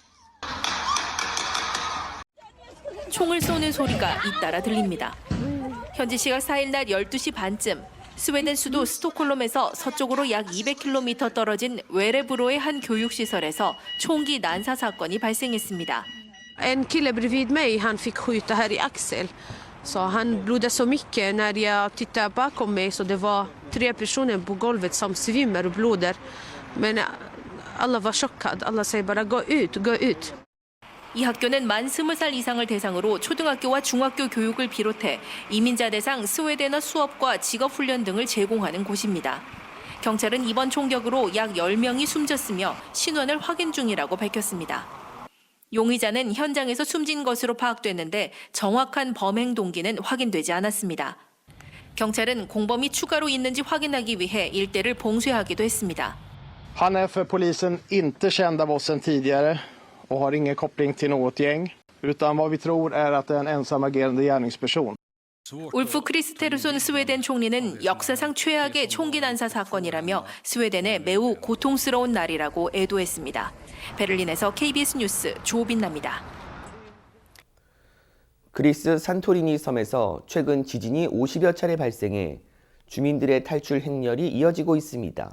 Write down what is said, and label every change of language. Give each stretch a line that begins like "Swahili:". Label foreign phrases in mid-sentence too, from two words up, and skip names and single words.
Korean: 총을 쏘는 소리가 잇따라 들립니다. 현지 시각 4일 낮 12시 반쯤 스웨덴 수도 스톡홀름에서 서쪽으로 약 200km 떨어진 웨레브로의 한 교육시설에서 총기 난사 사건이 발생했습니다.
Swedish: En kille bredvid mig, han fick skjuta här i axel. Så han blödde så mycket när jag tittade bakom mig så det var 3 personer på golvet som svimmar och blöder. Men alla var chockade. Alla säger bara gå ut, gå ut.
Korean: 이 학교는 만 20살 이상을 대상으로 초등학교와 중학교 교육을 비롯해 이민자 대상 스웨덴어 수업과 직업훈련 등을 제공하는 곳입니다. 경찰은 이번 총격으로 약 10명이 숨졌으며 신원을 확인 중이라고 밝혔습니다. 용의자는 현장에서 숨진 것으로 파악됐는데 정확한 범행 동기는 확인되지 않았습니다. 경찰은 공범이 추가로 있는지 확인하기 위해 일대를 봉쇄하기도 했습니다.
Swedish: Han är för polisen inte känd av oss sedan tidigare och har ingen koppling till något gäng. Utan vad vi tror är att det är en ensamagerande gärningsperson.
Korean: 울프 크리스테르손 스웨덴 총리는 역사상 최악의 총기 난사 사건이라며 스웨덴의 매우 고통스러운 날이라고 애도했습니다. 베를린에서 KBS 뉴스 조빈나입니다. 그리스 산토리니 섬에서 최근 지진이 50여 차례 발생해 주민들의 탈출 행렬이 이어지고 있습니다.